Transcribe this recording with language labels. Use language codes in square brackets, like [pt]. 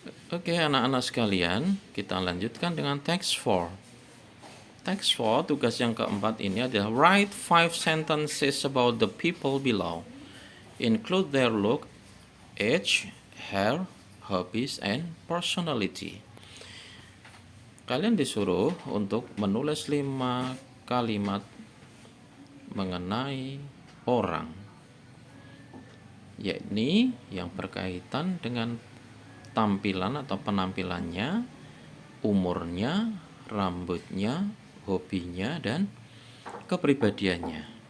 [id] Oke, anak-anak sekalian, kita lanjutkan dengan text 4. [en] Text 4, [id] tugas yang keempat ini adalah [en] write 5 sentences about the people below. Include their look, age, hair, hobbies, and personality. [id] Kalian disuruh untuk menulis 5 kalimat mengenai orang, yakni yang berkaitan dengan tampilan atau penampilannya, umurnya, rambutnya, hobinya, dan kepribadiannya.